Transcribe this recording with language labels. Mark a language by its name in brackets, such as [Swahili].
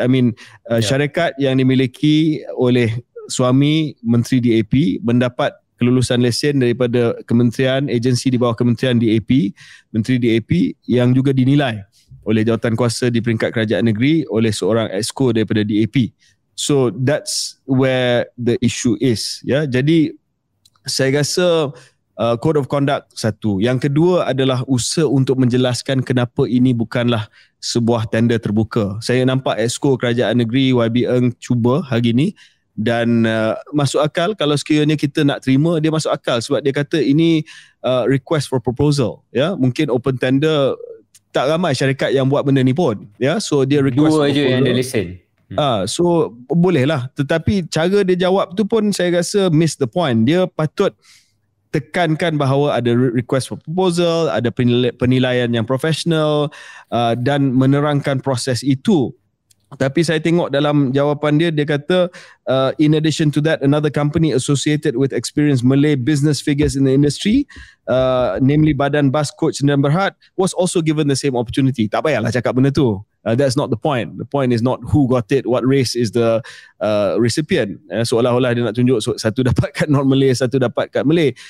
[English] I mean, [Malay] syarikat yang dimiliki oleh suami Menteri DAP mendapat kelulusan lesen daripada kementerian, agensi di bawah kementerian DAP, Menteri DAP, yang juga dinilai oleh jawatan kuasa di peringkat kerajaan negeri oleh seorang exco daripada DAP. [English] So that's where the issue is. [Malay] Ya, jadi saya rasa code of conduct satu. Yang kedua adalah usaha untuk menjelaskan kenapa ini bukanlah sebuah tender terbuka. Saya nampak Exco Kerajaan Negeri YB Eng cuba hari ini dan masuk akal kalau sekiranya kita nak terima, dia masuk akal sebab dia kata ini request for proposal. Ya, mungkin open tender tak ramai syarikat yang buat benda ni pun. Ya, so dia request dua je yang ada lesen. So boleh lah. Tetapi cara dia jawab tu pun saya rasa [English] miss the point. [Malay] Dia patut tekankan bahawa ada request for proposal, ada penilaian yang profesional dan menerangkan proses itu. Tapi saya tengok dalam jawapan dia, dia kata [English] in addition to that, another company associated with experienced Malay business figures in the industry, namely Badan Bas Coach Sdn Bhd, was also given the same opportunity. [Malay] Tak payahlah cakap benda tu. [English] That's not the point. The point is not who got it, what race is the recipient. [Malay] Seolah-olah dia nak tunjuk satu dapat kat non-Malay, satu dapat kat Malay.